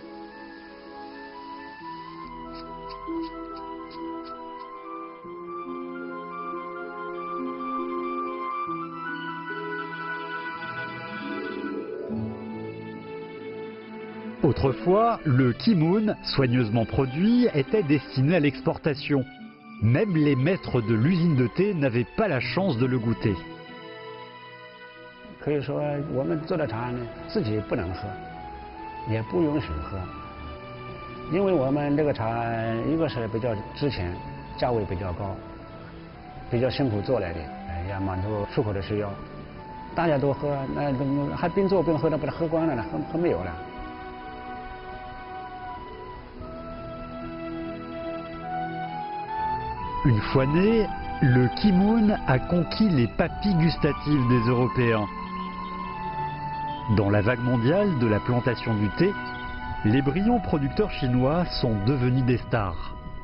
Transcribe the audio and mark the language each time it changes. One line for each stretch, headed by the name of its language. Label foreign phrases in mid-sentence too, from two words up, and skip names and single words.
French: Autrefois, le kimoun, soigneusement produit, était destiné à l'exportation. Même les maîtres de l'usine de thé n'avaient pas la chance de le goûter.
Chinese: 可以说，我们做的茶呢，自己不能喝，也不允许喝，因为我们这个茶，一个是比较值钱，价位比较高，比较辛苦做来的，要满足出口的需要。大家都喝，那还边做边喝，那不是喝光了呢，喝没有了。
French: Une fois né, le kimoun a conquis les papilles gustatives des Européens. Dans la vague mondiale de la plantation du thé, les brillants producteurs chinois sont devenus des stars.